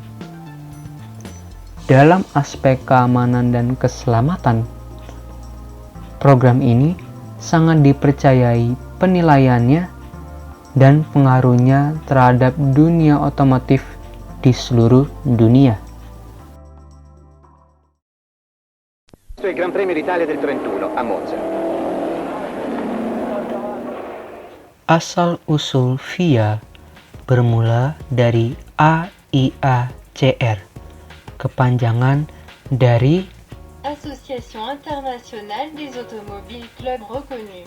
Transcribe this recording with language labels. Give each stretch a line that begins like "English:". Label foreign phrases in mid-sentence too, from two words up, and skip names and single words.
Indonesian: Dalam aspek keamanan dan keselamatan, program ini sangat dipercayai penilaiannya dan pengaruhnya terhadap dunia otomotif di seluruh dunia.
Italian: Il Gran Premio d'Italia del 31 a Monza.
Indonesian: Asal-usul VIA bermula dari AIACR, kepanjangan dari
French: Association Internationale des Automobiles Club Reconnus.